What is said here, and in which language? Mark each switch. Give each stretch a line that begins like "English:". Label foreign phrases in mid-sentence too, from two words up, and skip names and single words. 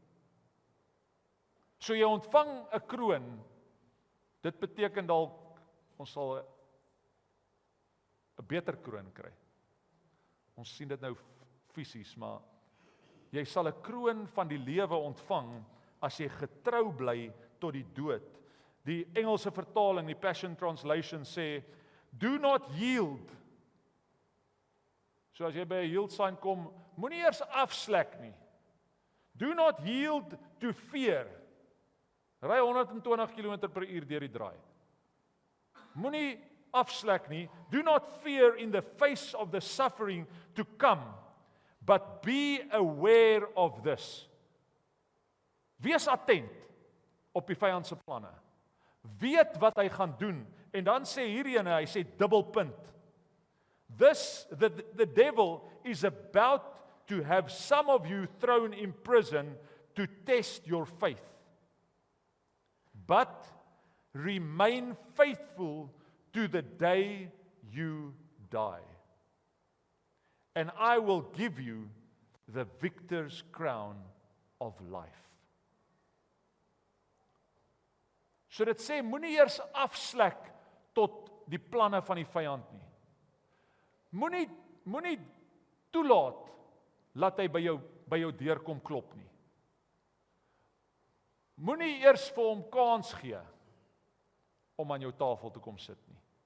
Afrikaans: So jy ontvang 'n kroon, dit beteken dalk, ons sal 'n beter kroon kry. Ons sien dit nou fisies, maar jy sal 'n kroon van die lewe ontvang, as jy getrou bly tot die dood. Die Engelse vertaling, die Passion Translation sê,
English: do not yield.
Afrikaans: So as jy by 'n
English: yield sign
Afrikaans: kom, moenie eers afslek nie.
English: Do not yield to fear.
Afrikaans: Ry 120 km/h deur die draai. Moenie afslek nie.
English: Do not fear in the face of the suffering to come, but be aware of this.
Afrikaans: Wees attent op die vyand se planne. Weet wat hy gaan doen. En dan sê hierdie ene, hy sê dubbelpunt.
English: The devil is about to have some of you thrown in prison to test your faith. But remain faithful to the day you die. And I will give you the victor's crown of life.
Afrikaans: So dit sê, moenie eers afslek tot die planne van die vyand nie. Moenie toelaat, laat hy by jou deur kom klop nie. Moenie eers vir hom kans gee, om aan jou tafel te kom sit nie.